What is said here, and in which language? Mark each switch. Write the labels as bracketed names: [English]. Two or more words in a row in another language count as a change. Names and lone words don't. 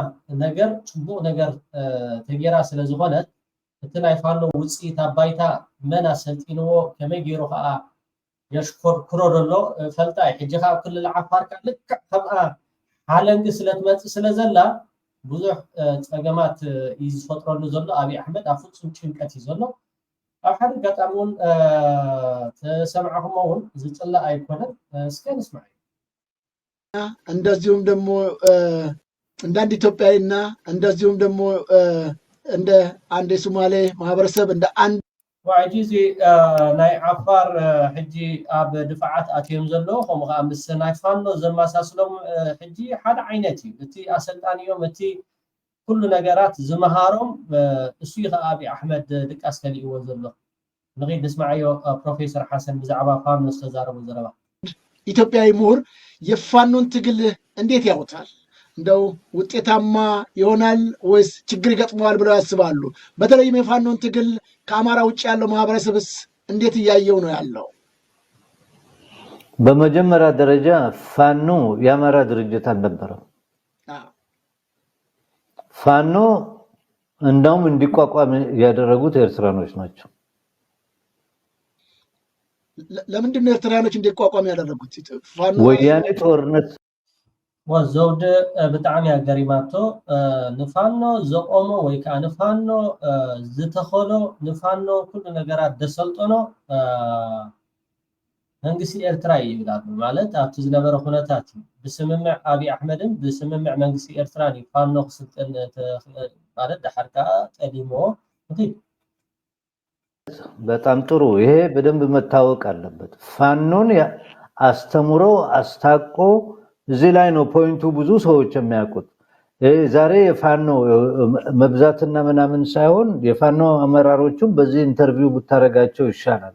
[Tigrinya] ነገር ጽቡቕ ነገር ተጌራ ስለ ዝኾነት እቲ ናይ ፋኖ ውፅኢት ኣባይታ መን ኣሰልጢንዎ ከመይ ገይሩ ከዓ የሽኮርክሮ ዘሎ ፈልጣ ሕጂ ከዓ ክልል ዓፋር ከዓ ልክዕ ከምኣ ሓለንጊ ስለትመፅእ ስለዘላ ብዙሕ ፀገማት እዩ ዝፈጥረሉ ዘሎ ኣብይ ኣሕመድ ኣብ ፍፁም ጭንቀት እዩ ዘሎ ኣብ ሓደ ኣጋጣሚ እውን ተሰምዓኹሞ እውን ዝፅላእ ኣይኮነን እስከ ንስማዕ [Amharic] እንደዚሁም ደግሞ እንደ አንድ ኢትዮጵያዊና እንደዚሁም ደግሞ እንደ አንድ የሶማሌ ማህበረሰብ እንደ አንድ [Tigrinya] وعجيز ናይ ዓፋር ሕጂ ኣብ ድፍዓት ኣትዮም ዘሎ ከምኡ ከዓ ምስ ናይ ፋኖ ዘመሳስሎም ሕጂ ሓደ ዓይነት እዩ እቲ ኣሰልጣኒዮም እቲ ኩሉ ነገራት ዝመሃሮም እሱ ከዓ ኣብይ ኣሕመድ ድቃስ ከሊእዎ ዘሎ ንኺድ ንስማዓዮ ፕሮፌሰር ሓሰን ብዛዕባ ፋኖ ዝተዛረቡ ዘረባ [Amharic] ኢትዮጵያዊ ምሁር የፋኖን ትግል እንዴት ያውታል እንደው ውጤታማ ይሆናል ወይስ ችግር ይገጥመዋል ብለው ያስባሉ? በተለይም የፋኖን ትግል ከአማራ ውጭ ያለው ማህበረሰብስ እንዴት እያየው ነው ያለው? በመጀመሪያ ደረጃ ፋኖ የአማራ ድርጅት አልነበረም። ፋኖ እንደውም እንዲቋቋም ያደረጉት ኤርትራኖች ናቸው። ለምንድን ነው ኤርትራኖች እንዲቋቋም ያደረጉት? ፋኖ ወያኔ ጦርነት [Tigrinya] ወዘውድ ብጣዕሚ ኣገሪማቶ ንፋኖ ዘቆሞ ወይ ከዓ ንፋኖ ዝተኸሎ ንፋኖ ኩሉ ነገራት ደሰልጦኖ መንግስቲ ኤርትራ ይብላሉ ማለት ኣብቲ ዝነበረ ኩነታት ብስምምዕ ኣብይ ኣሕመድን ብስምምዕ መንግስቲ ኤርትራን ፋኖ ክስልጥን ማለት ዳሕር ከዓ ጠሊሞ [Amharic] በጣም ጥሩ። ይሄ በደንብ መታወቅ አለበት። ፋኖን አስተምሮ አስታቆ እዚህ ላይ ነው ፖይንቱ ብዙ ሰዎች የሚያውቁት። ዛሬ የፋኖ መብዛትና ምናምን ሳይሆን የፋኖ አመራሮቹም በዚህ ኢንተርቪው ብታረጋቸው ይሻላል።